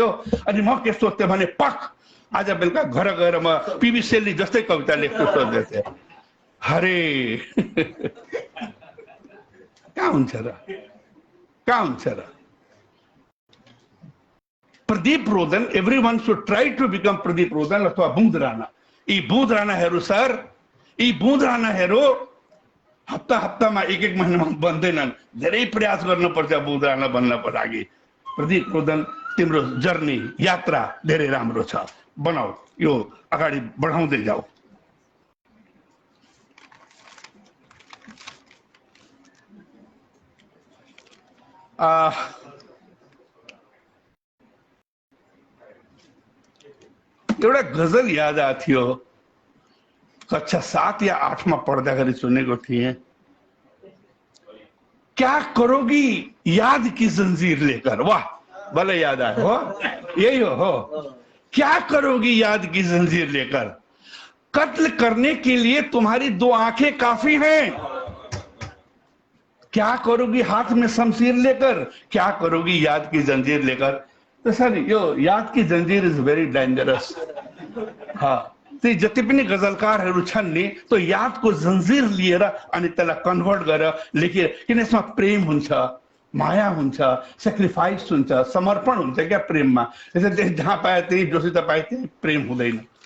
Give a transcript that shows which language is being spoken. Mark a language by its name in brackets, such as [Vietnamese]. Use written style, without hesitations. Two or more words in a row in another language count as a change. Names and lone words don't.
[Nepali] अनि म के सोच्थेँ भने, पक आज बेलुका घर गएर म पीबी शैली जस्तै कविता लेख्छु सोच्दै थिएँ। हरे कहाँ हुन्छ र, कहाँ हुन्छ र? [English] प्रदीप रोदन, everyone should try to become प्रदीप रोदन अथवा बुँद राणा। [Nepali] यी बुँद राणाहरू सर, यी बुँद राणाहरू हप्ता हप्तामा एक एक महिनामा बन्दैनन्, धेरै प्रयास गर्नुपर्छ बुँद राणा बन्नको लागि। प्रदीप रोदन, तिम्रो जर्नी यात्रा धेरै राम्रो छ, बनाऊ, यो अगाडि बढाउँदै जाऊ। एउटा गजल याद आएको थियो, कक्षा 7 या 8 में पढ़दाखेरि सुनेको थिएँ। [Hindi] क्या करोगी याद की जंजीर लेकर, वाह [Nepali] भले याद आयो, हो यही हो। [Hindi] क्या करोगी याद की जंजीर लेकर, कत्ल करने के लिए तुम्हारी 2 आंखें काफी हैं। क्या करोगी हाथ में शमशीर लेकर, क्या करोगी याद की जंजीर लेकर। [Nepali] तो सर यो [Hindi] याद की जंजीर [English] is very dangerous. [Nepali] हाँ, ती जति पनि गजलकारहरू छन् नि, तो यादको जंजीर लिएर अनि त्यसलाई कन्भर्ट गरेर लेखे, किन यसमा प्रेम हुन्छ, माया हुन्छ, सेक्रिफाइस हुन्छ, समर्पण हुन्छ क्या प्रेममा। त्यसैले जहाँ पाए त्यही, जोसित पाए त्यही प्रेम हुँदैन।